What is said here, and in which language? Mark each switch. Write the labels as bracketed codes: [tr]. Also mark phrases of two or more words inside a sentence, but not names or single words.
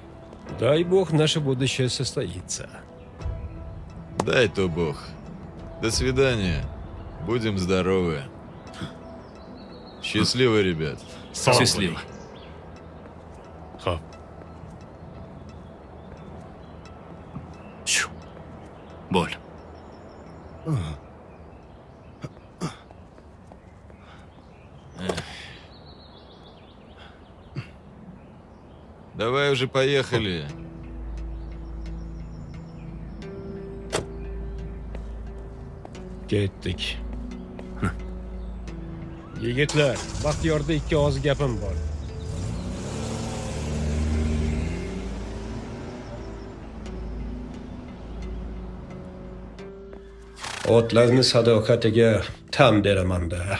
[ru] Дай бог, наше будущее состоится. Дай то Бог. До свидания. Будем здоровы. Счастливо, ребят. Счастливо. [uz] Xo'p. Shu. Bo'l. [ru] Давай уже поехали. [uz] Ketdik. Yigitlar, Baxtiyorda ikki og'iz gapim bor. Otlarni sadokatiga tam beraman-da.